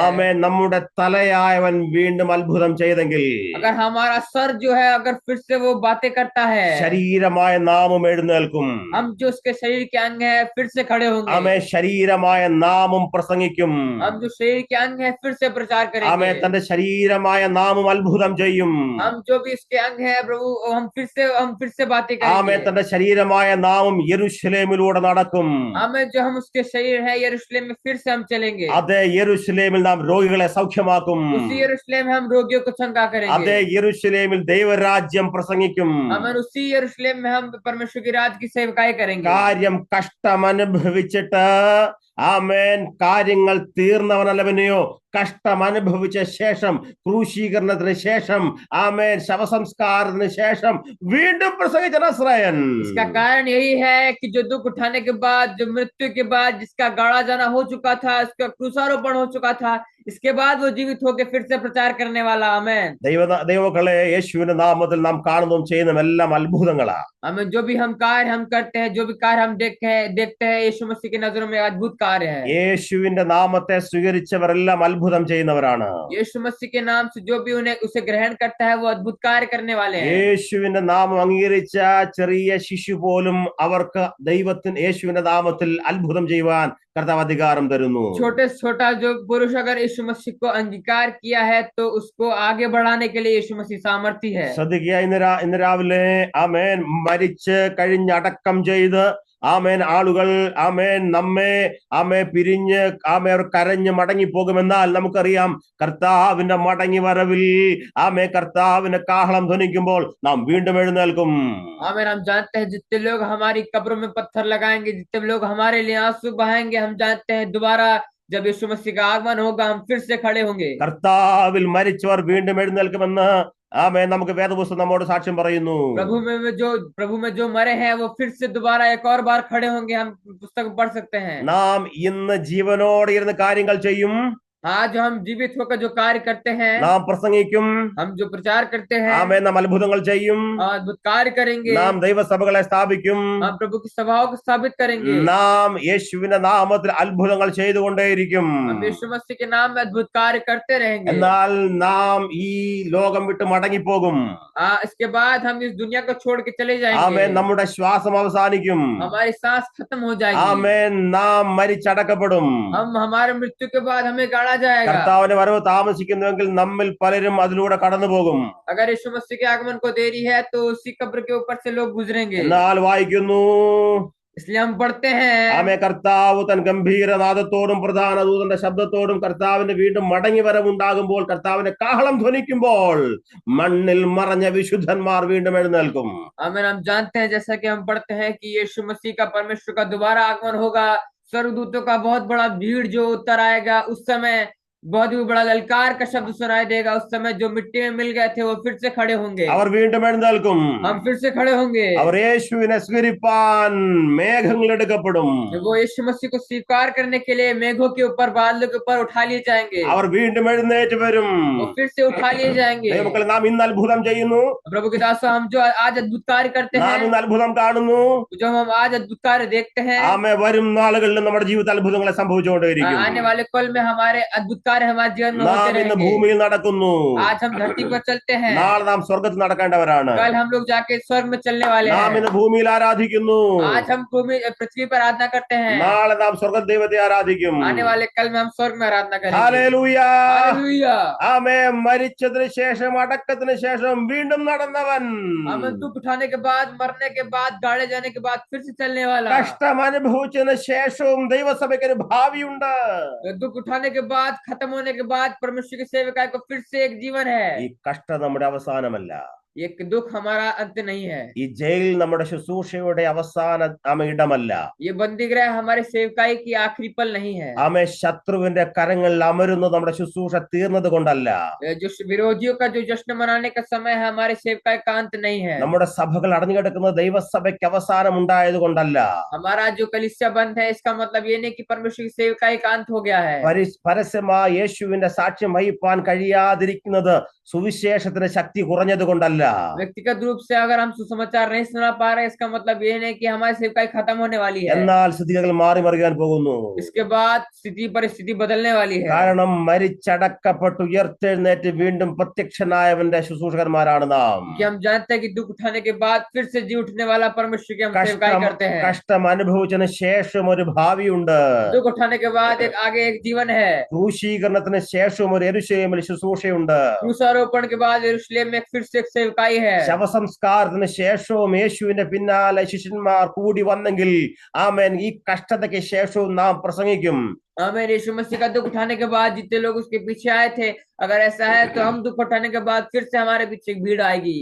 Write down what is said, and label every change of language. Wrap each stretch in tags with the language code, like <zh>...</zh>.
<ml>ആമേ, നമ്മുടെ തലയായവൻ വീണ്ടും അത്ഭുതം ചെയ്തെങ്കിൽ,</ml> <hi>अगर हमारा सर जो है अगर फिर से वो बातें करता है,</hi> <ml>ശരീരമായ നാമം എഴുന്നേൽക്കും.</ml> <hi>हम जो उसके शरीर के अंग है फिर से खड़े होंगे।</hi> <ml>ആമേ, ശരീരമായ നാമം പ്രസംഗിക്കും.</ml> <hi>हम जो शरीर के अंग है फिर से प्रचार</hi> <ml>ആമേ,</ml> <hi>करेंगे।</hi> <ml>തന്റെ ശരീരമായ നാമം അത്ഭുതം ചെയ്യും.</ml> <hi>हम जो भी इसके अंग है प्रभु, हम फिर से बातें</hi> <ml>ആമേ,</ml> <hi>करेंगे।</hi> <ml>തന്റെ ശരീരമായ നാമം യെരൂശലേമിലൂടെ നടക്കും.</ml> <hi>हमें जो हम उसके शरीर है यरूशलेम में फिर से हम चलेंगे।</hi> <ml>അതേ യെരൂശലേമിൽ നാം രോഗികളെ സൗഖ്യമാക്കും.</ml> <hi>उसी यरूशलेम में हम रोगियों को चंगा</hi> <ml>അതേ</ml> <hi>करेंगे।</hi> <ml>യെരൂശലേമിൽ ദൈവരാജ്യം പ്രസംഗിക്കും.</ml> <hi>हमें उसी यरूशलेम में हम परमेश्वर की राज की सेवकाई करेंगे।</hi> <ml>കാര്യം കഷ്ടമനുഭവിച്ചിട്ട് ആമേൻ കാര്യങ്ങൾ തീർന്നവനല്ലവനെയോ, കഷ്ടം അനുഭവിച്ച ശേഷം, ക്രൂശീകരണത്തിന് ശേഷം, ആമേൻ ശവസംസ്കാരത്തിന് ശേഷം വീണ്ടും പ്രസംഗിച്ച നസ്രായൻ.</ml> <hi>इसका कारण यही है कि जो दुख उठाने के बाद, जो मृत्यु के बाद, जिसका गाड़ा जाना हो चुका था, इसका क्रूसारोपण हो चुका था, इसके बाद वो जीवित होकर फिर से प्रचार करने वाला। आमेन।</hi> <ml>ദൈവമക്കളെ, യേശുവിന്റെ നാമത്തിൽ നാം കാണുന്നതും ചെയ്യുന്നതും എല്ലാം അത്ഭുതങ്ങളാ.</ml> <hi>हमें जो भी हम कार्य हम करते हैं, जो भी कार्य हम देखते हैं यीशु मसीह की नजरों में अद्भुत कार्य है।</hi> <ml>യേശുവിന്റെ നാമത്തെ സ്വീകരിച്ചവരെല്ലാം അത്ഭുതം ചെയ്യുന്നവരാണ്.</ml> <hi>यीशु मसीह के नाम से जो भी उन्हें उसे ग्रहण करता है वो अद्भुत कार्य करने वाले हैं।</hi> <ml>യേശുവിന്റെ നാമം അംഗീകരിച്ച ചെറിയ ശിശു പോലും അവർക്ക് യേശുവിന്റെ നാമത്തിൽ അത്ഭുതം ചെയ്യുവാൻ കർത്താവ് അധികാരം തരുന്നു.</ml> <hi>छोटे से छोटा जो पुरुष अगर यीशु मसीह को अंगीकार किया है तो उसको आगे बढ़ाने के लिए यीशु मसीह सामर्थ्य है।</hi> <ml>ശ്രദ്ധിക്കുക, ഇന്ന് രാവിലെ ആമേൻ മരിച്ച് കഴിഞ്ഞടക്കം ചെയ്ത് ആമേൻ ആളുകൾ ആമേൻ നമ്മെ പിരിഞ്ഞ് അവർ കരഞ്ഞ് മടങ്ങിപ്പോകുമെന്നാൽ നമുക്കറിയാം കർത്താവിന്റെ മടങ്ങി വരവിൽ കർത്താവിന്റെ കാഹളം ധ്വനിക്കുമ്പോൾ നാം വീണ്ടും എഴുന്നേൽക്കും.</ml> <hi>आमीन। हम जानते हैं जितने लोग हमारी कब्रों में पत्थर लगाएंगे, जितने लोग हमारे लिए आंसू बहाएंगे, हम जानते हैं दोबारा जब यीशु मसीह का आगमन होगा हम फिर से खड़े होंगे।</hi> <ml>കർത്താവിൽ മരിച്ചവർ വീണ്ടും എഴുന്നേൽക്കുമെന്ന് നമുക്ക് വേദപുസ്തകം നമ്മോട് സാക്ഷ്യം പറയുന്നു.</ml> <hi>प्रभु में जो मरे हैं वो फिर से दोबारा एक और बार खड़े होंगे, हम पुस्तक पढ़ सकते हैं।</hi> <ml>നാം ഇന്ന് ജീവനോടെ ഇരുന്ന് കാര്യങ്ങൾ ചെയ്യും.</ml> <hi>आज हम जीवित होकर जो कार्य करते हैं,</hi> <ml>നാം പ്രസംഗിക്കും,</ml> <hi>हम जो प्रचार करते हैं,</hi> <ml>നാം അത്ഭുതങ്ങൾ ചെയ്യും,</ml> <hi>अद्भुत कार्य करेंगे,</hi> <ml>നാം ദൈവസഭകളെ സ്ഥാപിക്കും,</ml> <hi>हम प्रभु की सभाओं को स्थापित करेंगे,</hi> <ml>നാം യേശുവിന്റെ നാമത്തിൽ അത്ഭുതങ്ങൾ ചെയ്തുകൊണ്ടേയിരിക്കും.</ml> <hi>हम यीशु मसीह के नाम में अद्भुत कार्य करते रहेंगे।</hi> <ml>എന്നാൽ നാം ഈ ലോകം വിട്ട് മടങ്ങിപ്പോകും.</ml> <hi>इसके बाद हम इस दुनिया को छोड़ के चले जाएंगे।</hi> <ml>നമ്മുടെ ശ്വാസം അവസാനിക്കും.</ml> <hi>हमारी सांस खत्म हो जाएगी।</hi> <ml>നാം മരിച്ചടക്കപ്പെടും.</ml> <hi>हमारे मृत्यु के बाद हमें गाड़ा जाएगा।</hi> <ml>കർത്താവിന്റെ വരവ് താമസിക്കുന്നുവെങ്കിൽ നമ്മിൽ പലരും അതിലൂടെ കടന്നു പോകും.</ml> <hi>अगर यीशु मसीह के आगमन को देरी है तो उसी कब्र के ऊपर से लोग गुजरेंगे।</hi> <ml>എന്നാൽ വായിക്കുന്നു,</ml> <hi>इसलिए हम पढ़ते हैं।</hi> <ml>ആമേ കർത്താവ് തൻ ഗംഭീരനാദത്തോടും പ്രധാന ദൂതന്റെ ശബ്ദത്തോടും കർത്താവിന്റെ വീണ്ടും മടങ്ങി വരവുണ്ടാകുമ്പോൾ കർത്താവിന്റെ കാഹളം ധ്വനിക്കുമ്പോൾ മണ്ണിൽ മറഞ്ഞ വിശുദ്ധന്മാർ വീണ്ടും എഴുന്നേൽക്കും.</ml> <hi>आमीन। हम जानते हैं जैसा कि हम पढ़ते हैं कि यीशु मसीह का, परमेश्वर का दोबारा आगमन होगा। स्वर्गदूतों का बहुत बड़ा भीड़ जो उतर आएगा, उस समय बहुत ही बड़ा ललकार का शब्द सुनाई देगा। उस समय जो मिट्टी में मिल गए थे वो फिर से खड़े होंगे।</hi> <ml>അവർ വീണ്ടും എഴുന്നേൽക്കും.</ml> <hi>हम फिर से खड़े होंगे।</hi> <ml>അവർ യേശുവിനെ സ്വീകരിപ്പാൻ മേഘങ്ങൾ എടുക്കപ്പെടും.</ml> <hi>वो यीशु मसीह को स्वीकार करने के लिए मेघों के ऊपर, बादलों के ऊपर उठा लिए जाएंगे।</hi> <ml>അവർ വീണ്ടും എഴുന്നേറ്റ് വരും.</ml> <hi>वो फिर से उठा लिए जाएंगे।</hi> <ml>ദൈവമക്കളെ, നാം ഇന്ന് അത്ഭുതം ചെയ്യുന്നു.</ml> <hi>प्रभु के दासों, हम जो आज अद्भुत कार्य करते</hi> <ml>നാം</ml> <hi>हैं,</hi> <ml>ഇന്ന് അത്ഭുതം കാണുന്നു.</ml> <hi>जो हम आज अद्भुत कार्य देखते हैं,</hi> <ml>ആമേ വരും നാളുകളിൽ നമ്മുടെ ജീവിതത്തിൽ അത്ഭുതങ്ങളെ സംഭവിച്ചുകൊണ്ടേയിരിക്കും.</ml> <hi>आने वाले कल में हमारे अद्भुत कार्य हमारे जीवन में</hi> <ml>നാം</ml> <hi>होते</hi> <ml>ഇന്ന്</ml> <hi>रहेंगे।</hi> <ml>ഭൂമിയിൽ നടക്കുന്നു.</ml> <hi>आज हम धरती पर चलते हैं,</hi> <ml>നാളെ നാം സ്വർഗത്തിൽ നടക്കേണ്ടവരാണ്.</ml> <hi>कल हम लोग जाके स्वर्ग में चलने वाले</hi> <ml>നാം</ml> <hi>हैं।</hi> <ml>ഇന്ന് ഭൂമിയിൽ ആരാധിക്കുന്നു.</ml> <hi>आज हम भूमि पृथ्वी पर आराधना करते हैं,</hi> <ml>നാളെ നാം സ്വർഗ ദൈവത്തെ ആരാധിക്കും.</ml> <hi>आने वाले कल में हम स्वर्ग में आराधना करेंगे।</hi> <ml>ഹല്ലേലൂയ.</ml> <hi>हालेलुया।</hi> <ml>ആമേ മരിച്ചതിന് ശേഷം അടക്കത്തിന് ശേഷം വീണ്ടും നടന്നവൻ,</ml> <hi>हम दुख उठाने के बाद, मरने के बाद, गाड़े जाने के बाद फिर से चलने वाला,</hi> <ml>കഷ്ടം അനുഭവിച്ചതിന് ശേഷവും ദൈവസഭയ്ക്ക് ഒരു ഭാവിയുണ്ട്.</ml> <hi>दुख उठाने के बाद, खत्म होने के बाद परमेश्वर की सेवकाई को फिर से एक जीवन है।</hi> <ml>ഈ കഷ്ടം നമ്മുടെ അവസാനമല്ല.</ml> <hi>ये दुख हमारा अंत नहीं है।</hi> <ml>ഈ ജയിൽ നമ്മുടെ ശുശ്രൂഷയുടെ അവസാന ഇടമല്ല.</ml> <hi>ये बंदी गृह हमारे सेवकाई की आखिरी पल नहीं है।</hi> <ml>ആമേ ശത്രുവിന്റെ കരങ്ങളിൽ അമരുന്നത് നമ്മുടെ ശുശ്രൂഷ തീർന്നത് കൊണ്ടല്ല.</ml> <hi>जो विरोधियों का जो जश्न मनाने का समय है, हमारे सेवकाई का अंत नहीं है।</hi> <ml>നമ്മുടെ സഭകൾ അടഞ്ഞു കിടക്കുന്നത് ദൈവസഭയ്ക്ക് അവസാനം ഉണ്ടായത് കൊണ്ടല്ല.</ml> <hi>हमारा जो कलीसिया बंद है, इसका मतलब ये नहीं कि परमेश्वर की सेवकाई का अंत हो गया है।</hi> <ml>പരസ്യമായി യേശുവിന്റെ സാക്ഷ്യം വഹിപ്പാൻ കഴിയാതിരിക്കുന്നത് സുവിശേഷത്തിന് ശക്തി കുറഞ്ഞത് കൊണ്ടല്ല.</ml> <hi>व्यक्तिगत रूप से अगर हम सुसमाचार नहीं सुना पा रहे, इसका मतलब ये नहीं कि हमारी सेवकाई खत्म होने वाली है।</hi> <ml>എന്നാൽ സ്ഥിതികൾ മാറി മറിയാൻ പോകുന്നു.</ml> <hi>इसके बाद स्थिति परिस्थिति बदलने वाली है।</hi> <ml>കാരണം മരിച്ചടക്കപ്പെട്ട് ഉയർത്തെഴുന്നേറ്റ് വീണ്ടും പ്രത്യക്ഷനായവന്റെ ശുശ്രൂഷകന്മാരാണ് നാം.</ml> <hi>कि हम जानते हैं कि दुख उठाने के बाद फिर से जी उठने वाला परमेश्वर की हम सेवकाई करते हैं।</hi> <ml>കഷ്ടം അനുഭവിച്ചതിന് ശേഷം ഒരു ഭാവിയുണ്ട്.</ml> <hi>दुख उठाने के बाद एक आगे एक जीवन है।</hi> <ml>ക്രൂശീകരണത്തിന് ശേഷം ഒരു യെരൂശലേമിൽ ശുശ്രൂഷയുണ്ട്.</ml> <hi>क्रूसारोपण के बाद यरूशलेम में फिर से एक सेवकाई है।</hi> <ml>ശവസംസ്കാരത്തിന് ശേഷവും യേശുവിന്റെ പിന്നാലെ ശിഷ്യന്മാർ കൂടി വന്നെങ്കിൽ ആമേൻ ഈ കഷ്ടതയ്ക്ക് ശേഷവും നാം പ്രസംഗിക്കും.</ml> <hi>आमीन। यीशु मसीह का दुख उठाने के बाद जितने लोग उसके पीछे आए थे, अगर ऐसा है तो हम दुख उठाने के बाद फिर से हमारे पीछे एक भीड़ आएगी।</hi>